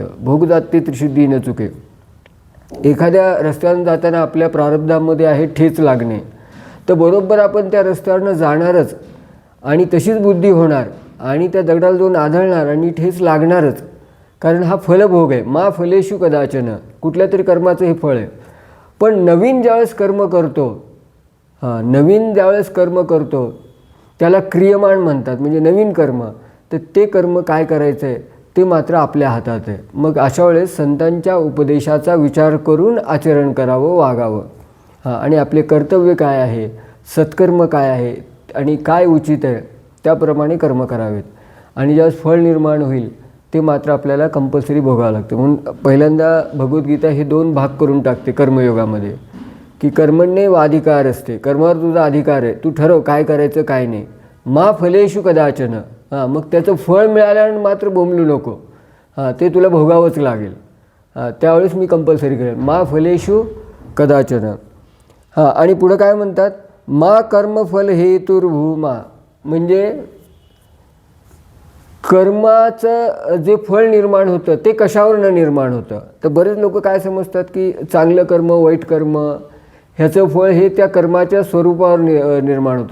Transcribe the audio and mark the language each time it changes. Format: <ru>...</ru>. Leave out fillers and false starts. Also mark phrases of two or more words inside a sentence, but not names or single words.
<mr>भोग जाते त्रिशुद्धी न चुके. एखाद्या रस्त्यावरून जाताना आपल्या प्रारब्धामध्ये आहे ठेच लागणे, तर बरोबर आपण त्या रस्त्यावरनं जाणारच आणि तशीच बुद्धी होणार आणि त्या दगडाला जाऊन आदळणार आणि ठेच लागणारच. कारण हा फलभोग आहे.</mr> <sa>मा फलेषु कदाचन,</sa> <mr>कुठल्या तरी कर्माचं हे फळ आहे. पण नवीन ज्यावेळेस कर्म करतो, नवीन ज्यावेळेस कर्म करतो त्याला क्रियमाण म्हणतात, म्हणजे नवीन कर्म. तर ते कर्म काय करायचं आहे ते मात्र आपल्या हातात आहे. मग अशा वेळेस संतांच्या उपदेशाचा विचार करून आचरण करावं, वागावं. आणि आपले कर्तव्य काय आहे, सत्कर्म काय आहे आणि काय उचित आहे त्याप्रमाणे कर्म करावेत. आणि ज्यावेळेस फळ निर्माण होईल ते मात्र आपल्याला कंपल्सरी भोगावं लागतं. म्हणून पहिल्यांदा भगवद्गीता हे 2 भाग करून टाकते कर्मयोगामध्ये, की कर्मण्येवाधिकार असते, कर्मावर तुझा अधिकार आहे, तू ठरव काय करायचं काय नाही.</mr> <sa>मा फलेषु कदाचन,</sa> <mr>मग त्याचं फळ मिळाल्यानं मात्र बोंबलू नको, ते तुला भोगावंच लागेल, त्यावेळेस मी कंपल्सरी करेन.</mr> <sa>मा फलेषु कदाचन.</sa> <mr>आणि पुढं काय म्हणतात?</mr> <sa>मा कर्मफल हेतुर्भूमा,</sa> <mr>म्हणजे कर्माचं जे फळ निर्माण होतं ते कशावरनं निर्माण होतं. तर बरेच लोक काय समजतात की चांगलं कर्म, वाईट कर्म ह्याचं फळ हे त्या कर्माच्या स्वरूपावर निर्माण होतं.</mr>